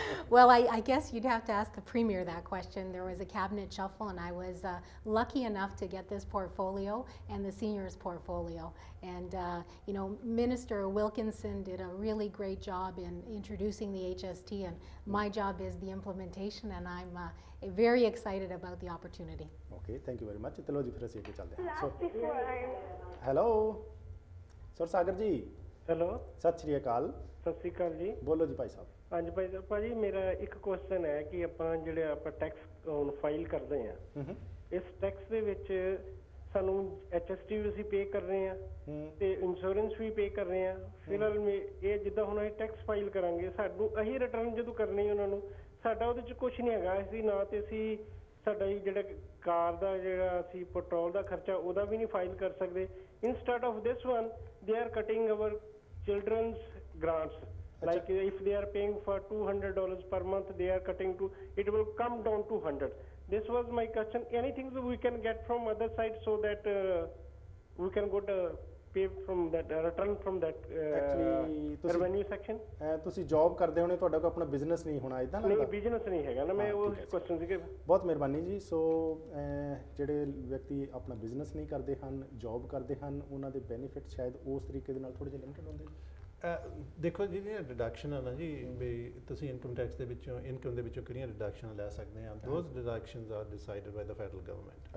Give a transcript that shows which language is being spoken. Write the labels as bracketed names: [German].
[English] Well, I guess you'd have to ask the Premier that question. There was a cabinet shuffle, and I was lucky enough to get this portfolio and the seniors portfolio. And you know, Minister Wilkinson did a really great job in introducing the HST, and my job is the implementation, and I'm very excited about the opportunity. Okay, thank you very much. [Punjabi] चलो जी फिर ਅਸੀਂ ਅੱਗੇ ਚੱਲਦੇ ਹਾਂ. So, hello Sursagar ਜੀ hello ਸਤਿ ਸ਼੍ਰੀ ਅਕਾਲ ਸਤਿ ਸ਼੍ਰੀ ਅਕਾਲ ਜੀ ਬੋਲੋ ਜੀ ਭਾਈ ਸਾਹਿਬ ਹਾਂਜੀ ਭਾਈ ਸਾਹਿਬ ਭਾਜੀ ਮੇਰਾ ਇੱਕ ਕੁਐਸਚਨ ਹੈ ਕਿ ਆਪਾਂ ਜਿਹੜੇ ਆਪਾਂ ਟੈਕਸ ਹੁਣ ਫਾਈਲ ਕਰਦੇ ਆ ਇਸ ਟੈਕਸ ਦੇ ਵਿੱਚ ਸਾਨੂੰ HST ਵੀ ਅਸੀਂ ਪੇ ਕਰ ਰਹੇ ਆ ਤੇ ਇੰਸ਼ੋਰੈਂਸ ਵੀ ਪੇ ਕਰ ਰਹੇ ਆ ਫਿਲਹਾਲ ਇਹ ਜਿੱਦਾਂ ਹੁਣ ਅਸੀਂ ਟੈਕਸ ਫਾਈਲ ਕਰਾਂਗੇ ਸਾਨੂੰ ਅਸੀਂ ਰਿਟਰਨ ਜਦੋਂ ਕਰਨੀ ਉਹਨਾਂ ਨੂੰ ਸਾਡਾ ਉਹਦੇ ਚ ਕੁਝ ਨਹੀਂ ਹੈਗਾ ਅਸੀਂ ਨਾ ਤੇ ਅਸੀਂ ਸਾਡਾ ਜਿਹੜਾ ਕਾਰ ਦਾ ਜਿਹੜਾ ਅਸੀਂ ਪੈਟਰੋਲ ਦਾ ਖਰਚਾ ਉਹਦਾ ਵੀ ਨਹੀਂ ਫਾਈਲ ਕਰ ਸਕਦੇ [English] instead of this one they are cutting our children's grants like if they are paying for $200 per month they are cutting to it will come down to 100. This was my question. Anything that we can get from other side so that we can go to pay from that return from that revenue section. [Punjabi] ਤੁਸੀਂ job ਕਰਦੇ ਹੋਣੇ ਤੁਹਾਡਾ ਕੋਈ ਆਪਣਾ business ਨਹੀਂ ਹੋਣਾ ਇਦਾਂ ਲੱਗਦਾ ਨਹੀਂ ਬਿਜ਼ਨਸ ਨਹੀਂ ਹੈਗਾ ਨਾ ਮੈਂ ਉਹ ਕੁਐਸਚਨ ਸੀਗੇ ਬਹੁਤ ਮਿਹਰਬਾਨੀ ਜੀ ਸੋ ਜਿਹੜੇ ਵਿਅਕਤੀ ਆਪਣਾ ਬਿਜ਼ਨਸ ਨਹੀਂ ਕਰਦੇ ਹਨ ਜੌਬ ਕਰਦੇ ਹਨ ਉਹਨਾਂ ਦੇ ਬੈਨੀਫਿਟ ਸ਼ਾਇਦ ਉਸ ਤਰੀਕੇ ਦੇ ਨਾਲ ਥੋੜੇ ਜਿਹੇ ਲਿਮਿਟਡ ਹੁੰਦੇ ਨੇ ਦੇਖੋ ਜਿਹੜੀਆਂ ਡਿਡਕਸ਼ਨ ਆ ਨਾ ਜੀ ਵੀ ਤੁਸੀਂ ਇਨਕਮ ਟੈਕਸ ਦੇ ਵਿੱਚੋਂ ਇਨਕਮ ਦੇ ਵਿੱਚੋਂ ਕਿਹੜੀਆਂ ਡਿਡਕਸ਼ਨ ਲੈ ਸਕਦੇ ਆ [English] those deductions are decided by the federal government